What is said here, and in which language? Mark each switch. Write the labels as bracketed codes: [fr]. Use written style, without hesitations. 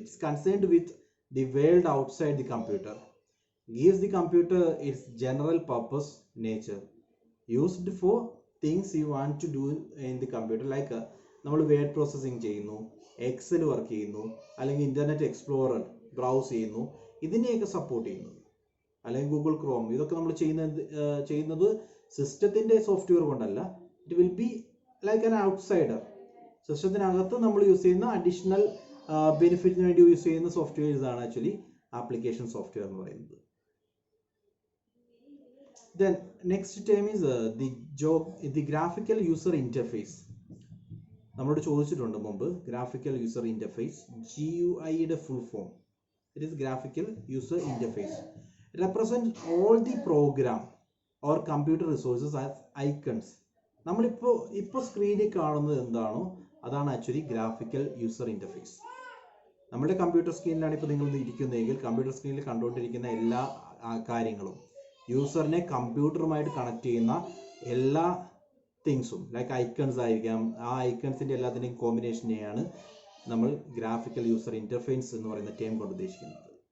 [en] it's concerned with the world outside the computer, gives the computer its general purpose nature, used for things you want to do in the computer, like [ml] നമ്മൾ word processing ചെയ്യുന്നു, Excel work ചെയ്യുന്നു, അല്ലെങ്കിൽ internet explorer browse ചെയ്യുന്നു, ഇതിനെയൊക്കെ support ചെയ്യുന്നത്, അല്ലെങ്കിൽ Google Chrome, ഇതൊക്കെ നമ്മൾ ചെയ്യുന്നത് സിസ്റ്റത്തിന്റെ സോഫ്റ്റ്വെയർ കൊണ്ടല്ല. [en] It will be like an outsider. [ml] സിസ്റ്റത്തിനകത്ത് നമ്മൾ യൂസ് ചെയ്യുന്ന അഡീഷണൽ ബെനിഫിറ്റിന് വേണ്ടി യൂസ് ചെയ്യുന്ന സോഫ്റ്റ്വെയർസ് ആണ് ആക്ച്വലി ആപ്ലിക്കേഷൻ സോഫ്റ്റ്വെയർ എന്ന് പറയുന്നത്. [en] Then next term is the graphical user interface. [ml] നമ്മളോട് ചോദിച്ചിട്ടുണ്ട് മുമ്പ് graphical user interface, GUI യുടെ full form. [en] It is graphical user interface. It represents all the program or computer resources as icons. [ml] നമ്മളിപ്പോൾ സ്ക്രീനിൽ കാണുന്നത് എന്താണോ അതാണ് ആക്ച്വലി ഗ്രാഫിക്കൽ യൂസർ ഇന്റർഫേസ്. നമ്മുടെ കമ്പ്യൂട്ടർ സ്ക്രീനിലാണ് ഇപ്പോൾ നിങ്ങൾ ഇരിക്കുന്നതെങ്കിൽ കമ്പ്യൂട്ടർ സ്ക്രീനിൽ കണ്ടുകൊണ്ടിരിക്കുന്ന എല്ലാ കാര്യങ്ങളും യൂസറിനെ കമ്പ്യൂട്ടറുമായിട്ട് കണക്ട് ചെയ്യുന്ന എല്ലാ തിങ്സും ലൈക്ക് ഐക്കൺസ് ആയിരിക്കാം, ആ ഐക്കൺസിൻ്റെ എല്ലാത്തിൻ്റെയും കോമ്പിനേഷനെയാണ് നമ്മൾ ഗ്രാഫിക്കൽ യൂസർ ഇന്റർഫേസ് എന്ന് പറയുന്ന ടേം കൊണ്ട് ഉദ്ദേശിക്കുന്നത്.